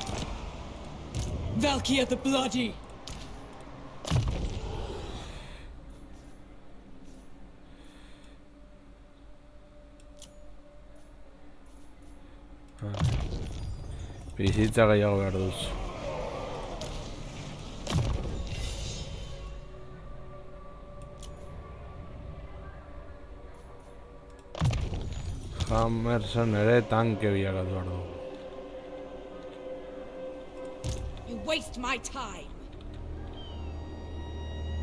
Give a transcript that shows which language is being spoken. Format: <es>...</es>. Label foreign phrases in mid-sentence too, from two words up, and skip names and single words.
<en>Valkia the Bloody!</en> <eu>Bizitza gehiago behar duzu. Hammerson ere tanke bilakatu behar dugu.</eu> <en>You waste my time.</en>